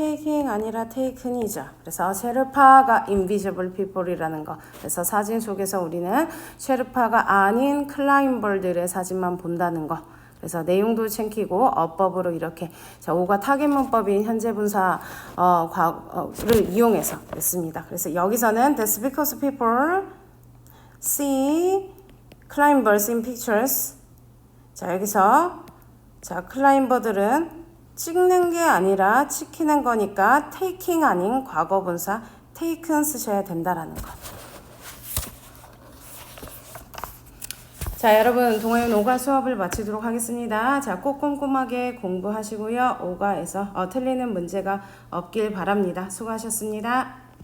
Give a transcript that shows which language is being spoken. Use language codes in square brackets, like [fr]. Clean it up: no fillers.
[ko] taking 아니라 taken이죠. 그래서 셰르파가 invisible people이라는 거. 그래서 사진 속에서 우리는 셰르파가 아닌 클라임벌들의 사진만 본다는 거. 그래서 내용도 챙기고 어법으로 이렇게 자 5가 타겟 문법인 현재 분사 과거를 이용해서 했습니다. 그래서 여기서는 [en] that's because people see climbers in pictures. [ko] 자 여기서 자 클라임버들은 찍는 게 아니라 지키는 거니까 taking 아닌 과거 분사 taken 쓰셔야 된다라는 거. 자 여러분 동아윤 5가 수업을 마치도록 하겠습니다. 자 꼭 꼼꼼하게 공부하시고요. 5가에서 틀리는 문제가 없길 바랍니다. 수고하셨습니다.